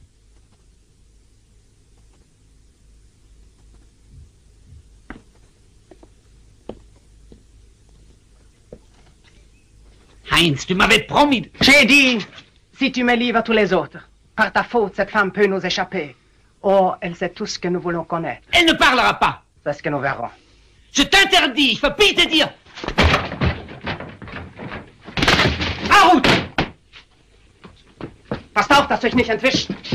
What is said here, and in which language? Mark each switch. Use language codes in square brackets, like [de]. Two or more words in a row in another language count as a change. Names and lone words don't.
[fr] Heinz, tu m'avais promis... J'ai dit, si tu me livres à tous les autres, par ta faute, cette femme peut nous échapper. Or, elle sait tout ce que nous voulons connaître. Elle ne parlera pas. C'est ce que nous verrons. Je t'interdis, [de] ich verbiete dir. [fr] En route! [de] Passt auf, dass du dich nicht entwischt.